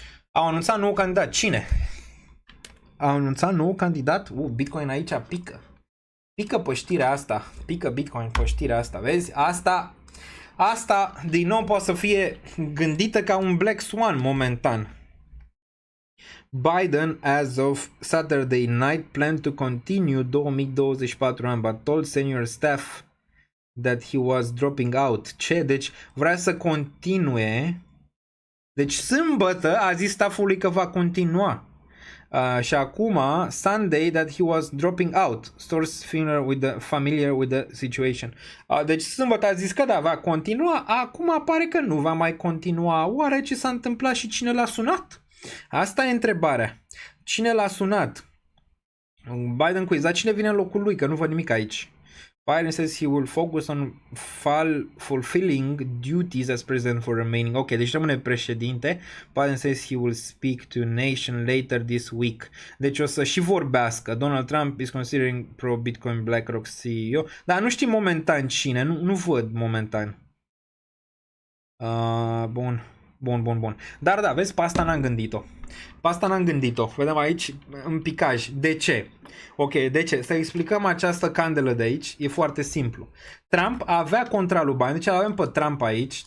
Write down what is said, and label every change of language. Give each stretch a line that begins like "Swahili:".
Romanian: Au anunțat nou candidat. Cine? Au anunțat nou candidat? Bitcoin aici pică. Pică pe știrea asta. Pică Bitcoin pe știrea asta. Vezi? Asta din nou poate să fie gândită ca un Black Swan momentan.
English: Biden, as of Saturday night, planned to continue 2024 an, but told senior staff that he was dropping out.
Romanian: Ce? Deci vrea să continue. Deci sâmbătă a zis staffului că va continua. Și acum,
English: Sunday, that he was dropping out. Source familiar with the situation.
Romanian: Deci sâmbătă a zis că da, va continua. Acum apare că nu va mai continua. Oare ce s-a întâmplat și cine l-a sunat? Asta e întrebarea. Cine l-a sunat? Biden quiz. Dar cine vine în locul lui? Că nu văd nimic aici.
English: Biden says he will focus on fulfilling duties as president for remaining.
Romanian: Ok, deci rămâne președinte.
English: Biden says he will speak to nation later this week.
Romanian: Deci o să și vorbească.
English: Donald Trump is considering pro-Bitcoin BlackRock CEO.
Romanian: Dar nu știm momentan cine. Nu văd momentan. Bun. Dar da, vezi, pe asta n-am gândit-o. Vedem aici în picaj. De ce? Ok, de ce? Să explicăm această candelă de aici. E foarte simplu. Trump avea contra lui Biden. Deci avem pe Trump aici.